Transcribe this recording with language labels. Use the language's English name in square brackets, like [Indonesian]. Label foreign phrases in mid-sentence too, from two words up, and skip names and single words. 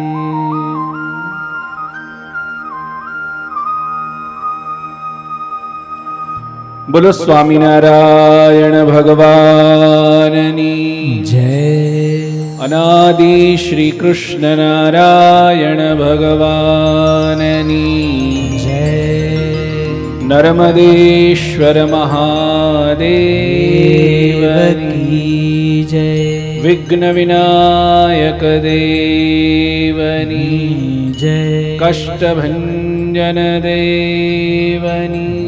[Gujarati] બોલો સ્વામિનારાયણ ભગવાનની जय। અનાદિ શ્રી કૃષ્ણ નારાયણ ભગવાનની जय। [Hindi] नर्मदेश्वर महादेव की जय। [Gujarati] વિઘ્ન વિનાયક દેવની जय। કષ્ટભંજન દેવની